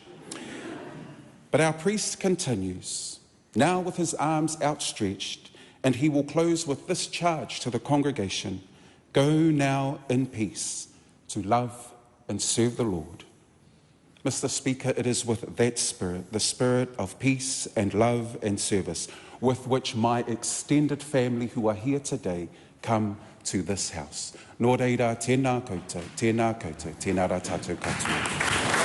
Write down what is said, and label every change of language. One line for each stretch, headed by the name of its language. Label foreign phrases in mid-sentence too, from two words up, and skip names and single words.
English: But our priest continues, now with his arms outstretched, and he will close with this charge to the congregation: go now in peace to love and serve the Lord. Mr. Speaker, it is with that spirit, the spirit of peace and love and service, with which my extended family who are here today come to this house.
Māori: Nō reira, tēnā koutou, tēnā rā tātou katoa.